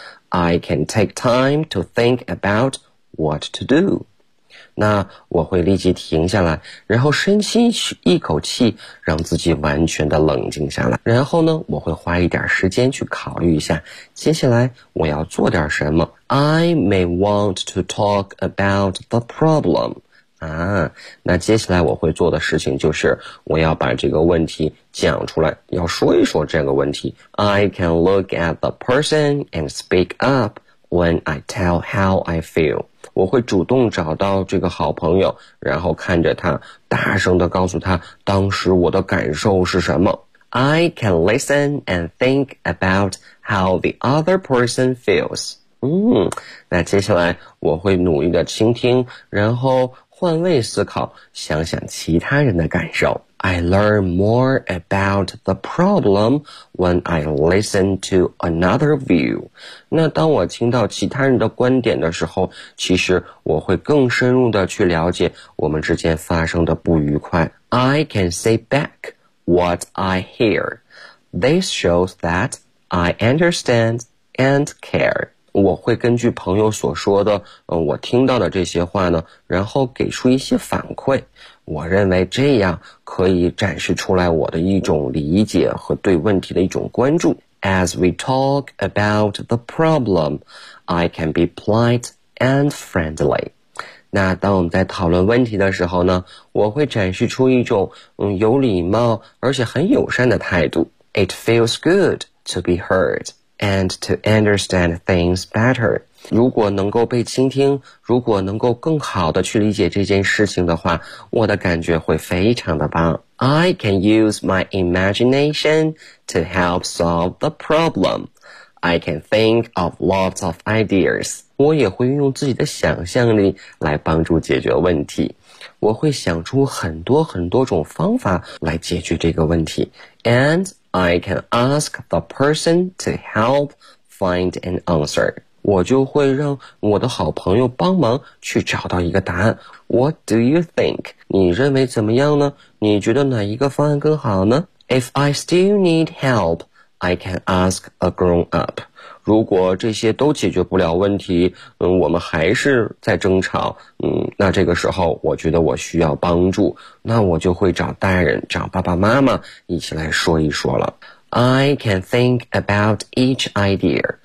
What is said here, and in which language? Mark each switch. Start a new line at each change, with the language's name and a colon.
English: I can take time to think about what to do.
Chinese: 那我会立即停下来，然后深吸一口气，让自己完全的冷静下来。然后呢，我会花一点时间去考虑一下，接下来我要做点什么。
English: I may want to talk about the problem.
Chinese: 啊，那接下来我会做的事情就是，我要把这个问题讲出来，要说一说这个问题。
English: I can look at the person and speak up when I tell how I feel.
Chinese: 我会主动找到这个好朋友，然后看着他，大声地告诉他当时我的感受是什么。
English: I can listen and think about how the other person feels.
Chinese: 那接下来我会努力地倾听，然后换位思考，想想其他人的感受。
English: I learn more about the problem when I listen to another view.
Chinese: 那当我听到其他人的观点的时候，其实我会更深入地去了解我们之间发生的不愉快。
English: I can say back what I hear. This shows that I understand and care.
Chinese: 我会根据朋友所说的我听到的这些话呢，然后给出一些反馈。我认为这样可以展示出来我的一种理解和对问题的一种关注。
English: As we talk about the problem, I can be polite and friendly.
Chinese: 那当我们在讨论问题的时候呢，我会展示出一种有礼貌而且很友善的态度。
English: It feels good to be heard. And to understand things better.
Chinese: 如果能够被倾听，如果能够更好的去理解这件事情的话，我的感觉会非常的棒。
English: I can use my imagination to help solve the problem. I can think of lots of ideas.
Chinese: 我也会运用自己的想象力来帮助解决问题。我会想出很多很多种方法来解决这个问题。
English: And I can ask the person to help find an answer.
Chinese: 我就会让我的好朋友帮忙去找到一个答案。
English: What do you think?
Chinese: 你认为怎么样呢？你觉得哪一个方案更好呢？
English: If I still need help, I can ask a grown up.
Chinese: 如果这些都解决不了问题，我们还是在争吵，那这个时候我觉得我需要帮助，那我就会找大人，找爸爸妈妈一起来说一说了。
English: I can think about each idea.